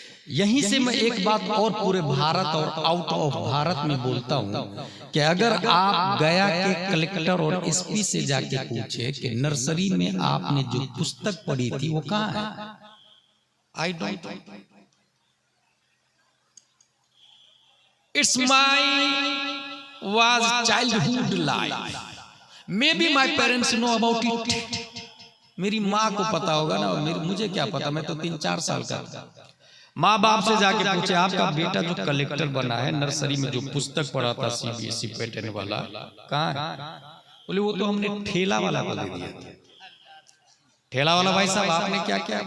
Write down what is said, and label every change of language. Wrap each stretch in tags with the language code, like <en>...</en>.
<hi>यहीं से मैं एक बात और पूरे भारत और आउट ऑफ भारत में बोलता हूं कि अगर आप गया के कलेक्टर और एसपी से जाके पूछे कि नर्सरी में आपने जो पुस्तक पढ़ी थी वो कहाँ है,</hi> <en>I don't. It's my was childhood life. Maybe my parents know about it.</en> <hi>मेरी माँ को पता होगा ना, मुझे क्या पता, मैं तो 3-4 साल का था। माँ बाप से जाके पूछे आपका बेटा जो कलेक्टर बना है, नर्सरी में जो पुस्तक पढ़ा था CBSE पैटर्न वाला, कहाँ है? बोले वो तो हमने ठेला वाला को दे दिया था। ठेला वाला भाई साहब आपने क्या किया?</hi>